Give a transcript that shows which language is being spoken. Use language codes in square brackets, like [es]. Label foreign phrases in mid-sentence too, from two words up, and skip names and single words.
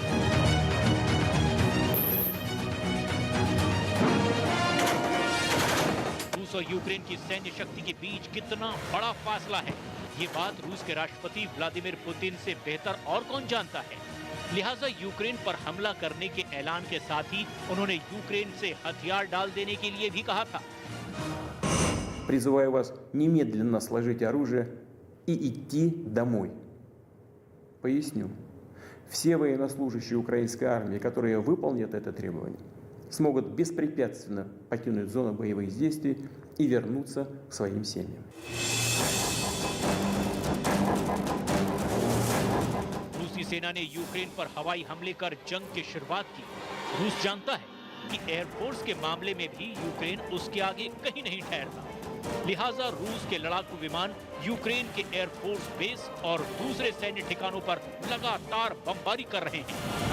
[hi] रूस और यूक्रेन की सैन्य शक्ति के बीच कितना बड़ा फासला है, ये बात रूस के राष्ट्रपति व्लादिमीर पुतिन से बेहतर और कौन जानता है। लिहाजा यूक्रेन पर हमला करने के ऐलान के साथ ही उन्होंने यूक्रेन से हथियार डाल देने के लिए भी कहा था। [ru] Призываю вас немедленно сложить оружие и идти домой. Поясню. Все военнослужащие украинской армии, которые выполнят это требование, смогут беспрепятственно покинуть зону боевых действий и вернуться к своим семьям. [hi] रूसी सेना ने यूक्रेन पर हवाई हमले कर जंग की शुरुआत की। रूस जानता है कि एयरफोर्स के मामले में भी यूक्रेन उसके आगे कहीं नहीं ठहरता। लिहाजा रूस के लड़ाकू विमान यूक्रेन के एयरफोर्स बेस और दूसरे सैन्य ठिकानों पर लगातार बमबारी कर रहे हैं।